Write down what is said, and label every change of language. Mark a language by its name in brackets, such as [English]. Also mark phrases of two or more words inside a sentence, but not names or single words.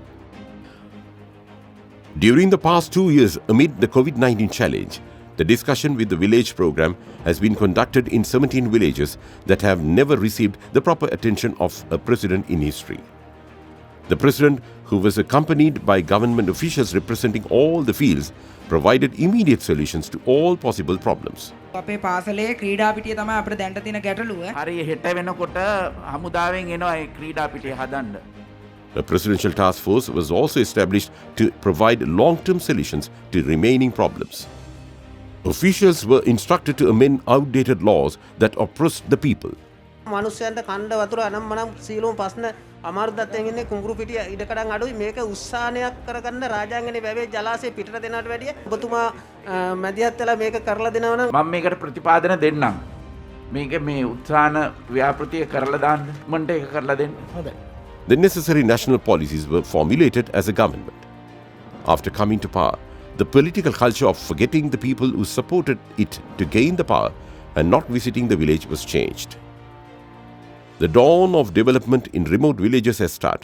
[English] During the past 2 years, amid the COVID-19 challenge, the Discussion with the Village program has been conducted in 17 villages that have never received the proper attention of a president in history. The President, who was accompanied by government officials representing all the fields, provided immediate solutions to all possible problems. [Sinhala] අපේ පාසලේ ක්‍රීඩා පිටිය තමයි අපිට දැන්ට තියෙන ගැටලුව. හරි හෙට වෙනකොට හමුදාවෙන් එනවා ඒ ක්‍රීඩා පිටිය හදන්න. [English] A presidential task force was also established to provide long-term solutions to remaining problems. Officials were instructed to amend outdated laws that oppressed the people. [Sinhala] මනුස්සයන්ට කණ්ඩ වතුර අනම්මනම් සීලුම් ප්‍රශ්න අමාරුදත්තෙන් ඉන්නේ කුඹුරු පිටිය ඉඩකඩම් අඩුයි මේක උත්සාහනයක් කරගන්න රාජාංගනේ වැවේ ජලාශය පිටට දෙනවට වැඩිය ඔබතුමා මැදිහත් වෙලා මේක කරලා දෙනවා නම් මම මේකට ප්‍රතිපාදන දෙන්නම්. මේක මේ උත්සාහන ව්‍යාපෘතිය කරලා දාන්න මන්ට ඒක කරලා දෙන්න. හොඳයි. [English] The necessary national policies were formulated as a government. After coming to power, the political culture of forgetting the people who supported it to gain the power and not visiting the village was changed. The dawn of development in remote villages has started.